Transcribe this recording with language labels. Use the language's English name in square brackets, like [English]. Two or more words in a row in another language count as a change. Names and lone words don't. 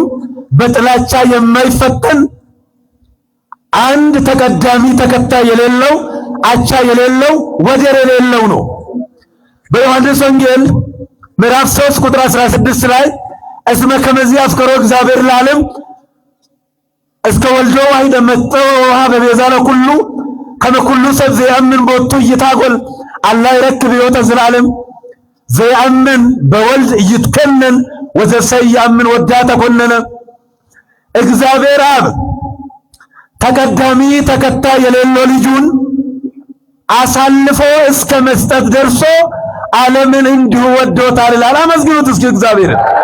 [Amharic] በጥላቻ የማይፈተን አንድ ተቀዳሚ ተከታይ የሌለው አቻ የሌለው ወደር የሌለው ነው። በዮሐንስ ወንጌል ምዕራፍ 3 ቁጥር 16 ላይ [Geez] እስመ ከመዚህ አፍቅሮ እግዚአብሔር ለዓለም እስከ ወልዶ ዋሕደ መጥቶ በቤዛ ለኩሉ ከመ ኩሉ ሰብ ዘየአምን ቦቱ ይታጎል አላ ይረክብ ሕይወተ ዘላለም ዘየአምን በወልድ ይትከነን ወዘሰይ ያምን ወዳ ተኮነነ። [Amharic] እግዚአብሔር አብ ተቀዳሚ ተከታይ የሌለው ልጁን አሳልፎ እስከ መስጠት ደርሶ ዓለምን እንዲሁ ወዶታል ይላል። አመስግኑት እስኪ እግዚአብሔርን።